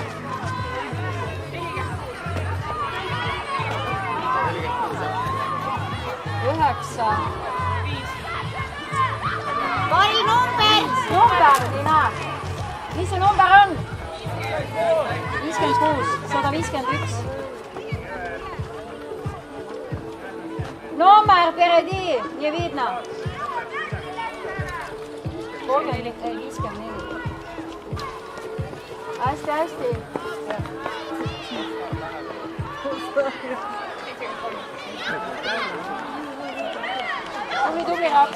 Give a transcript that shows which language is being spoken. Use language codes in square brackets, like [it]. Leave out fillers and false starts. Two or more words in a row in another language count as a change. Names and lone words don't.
[et] 9. Pari number. Number, Liina. Mis see number on? 56, 151. [ru] Number впереди, не видно. [et] 54. Hästi. Tubli raks.